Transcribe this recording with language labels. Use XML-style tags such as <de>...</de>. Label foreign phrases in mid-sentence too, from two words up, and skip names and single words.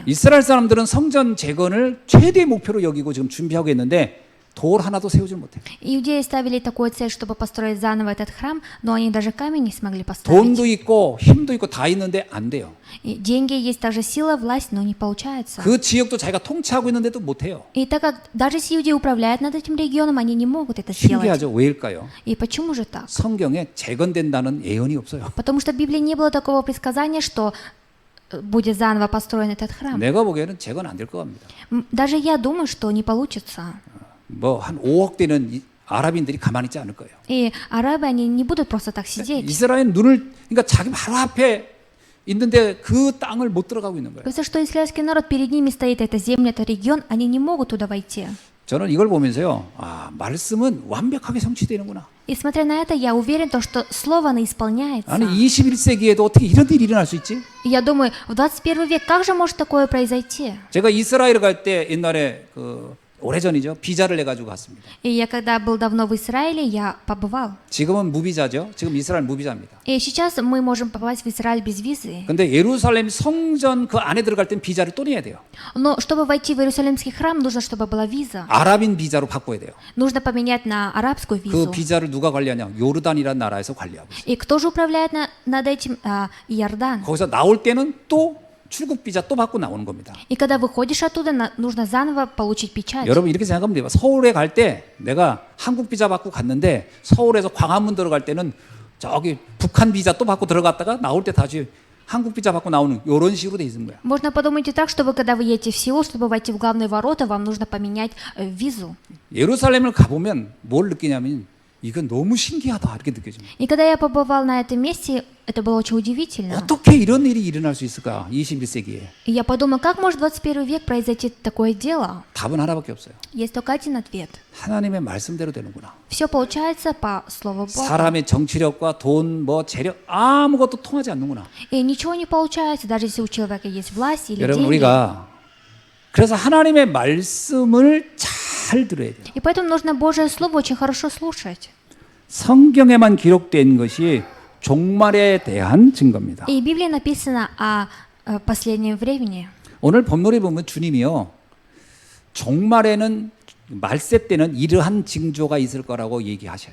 <ko>이스라엘 사람들은 성전 재건을 최대 목표로 여기고 지금 준비하고 있는데 돌 하나도 세우지 못해요.</ko> <ru>Иудеи ставили такую цель, чтобы построить заново этот храм, но они даже камень не смогли</ru> <ko>돈도</ko> <ru>поставить.</ru> <ko>있고 힘도 있고 다 있는데 안 돼요.</ko> <ru>И деньги есть, также сила, власть, но не получается.</ru> <ko>그 지역도 자기가 통치하고 있는데도 못해요.</ko> <ru>И так как даже если иудеи управляют над этим регионом, они не могут это сделать.</ru> <ko>신기하죠? 왜일까요?</ko> <ru>И почему же так?</ru> <ko>성경에 재건된다는 예언이 없어요.</ko> <ru>Потому что в Библии не было такого предсказания, что будет заново построен этот храм.</ru> <ko>내가 보기에는 재건 안 될 것 같습니다.</ko> <ru>Даже я думаю, что не получится.</ru> <ko>뭐 한 5억 되는 아랍인들이 가만히 있지 않을 거예요.</ko> <ru>И арабы, они не будут просто так сидеть.</ru> <ko>이스라엘 그러니까 자기 바로 앞에 있는데 그 땅을 못 들어가고 있는 거예요.</ko> <ru>Кажется, что израильский народ, перед ними стоит эта земля, этот регион, они не могут туда войти.</ru> <ko>저는 이걸 보면서요. 말씀은 완벽하게 성취되는구나.</ko> <ru>И смотря на это, я уверен, что слово, оно исполняется.</ru> <ko>아니 21세기에도 어떻게 이런 일이 일어날 수 있지?</ko> <ru>И я думаю, в 21 век как же может такое произойти?</ru> <ko>제가 이스라엘 갈 때 옛날에 오래전이죠. 비자를 내 가지고 갔습니다.</ko> <ru>И я когда был давно в Израиле, я побывал.</ru> <ko>지금은 무비자죠. 지금 이스라엘 무비자입니다.</ko> <ru>И сейчас мы можем попасть в Израиль без визы.</ru> <ko>근데 예루살렘 성전 그 안에 들어갈 땐 비자를 또 내야 돼요.</ko> <ru>Но чтобы войти в Иерусалимский храм, нужно, чтобы была виза.</ru> <ko>아랍인 비자로 바꿔야 돼요.</ko> <ru>Нужно поменять на арабскую</ru> <ko>그</ko> <ru>визу.</ru> <ko>비자를 누가 관리하냐? 요르단이라는 на라에서 관리하고 있어요.</ko> <ru>И кто же управляет над этим? Иордан.</ru> <ko>거기서 나올 때는 또 출국 비자 또 받고 나오는 겁니다.</ko> <ru>И когда выходишь оттуда, нужно заново получить печать.</ru> <ko>여러분 이렇게 생각하면 돼요. 서울에 갈 때 내가 한국 비자 받고 갔는데 서울에서 광화문 들어갈 때는 저기 북한 비자 또 받고 들어갔다가 나올 때 다시 한국 비자 받고 나오는 이런 식으로 돼 있는 거야.</ko> <ru>Можно подумать и так, чтобы когда вы едете в Сеул, чтобы войти в главные ворота, вам нужно поменять визу.</ru> <ko>예루살렘을 가보면 뭘 느끼냐면 이건 너무 신기하다 이렇게 느껴집니다.</ko> <ru>И когда я побывал на этом месте, это было очень удивительно.</ru> <ko>어떻게 이런 일이 일어날 수 있을까? 21세기에.</ko> <ru>И я подумал, как может в 21 век произойти такое дело?</ru> <ko>답은 하나밖에 없어요.</ko> <ru>Есть только один ответ.</ru> <ko>하나님의 말씀대로 되는구나.</ko> <ru>Все получается по слову Бога.</ru> <ko>사람의 정치력과 돈, 재력 아무것도 통하지 않는구나.</ko> <ru>И ничего не получается, даже если у человека есть власть или</ru> <ko>여러분</ko> <ru>деньги.</ru> <ko>우리가 그래서 하나님의 말씀을 잘 들어야 돼요.</ko> <ru>И поэтому нужно Божье Слово очень хорошо слушать.</ru> <ko>성경에만 기록된 것이 종말에 대한 증거입니다.</ko> <ru>И в Библии написано о последнем времени.</ru> <ko>오늘 본문에 보면 주님이요. 종말에는 말세 때는 이러한 징조가 있을 거라고 얘기하셔요.</ko>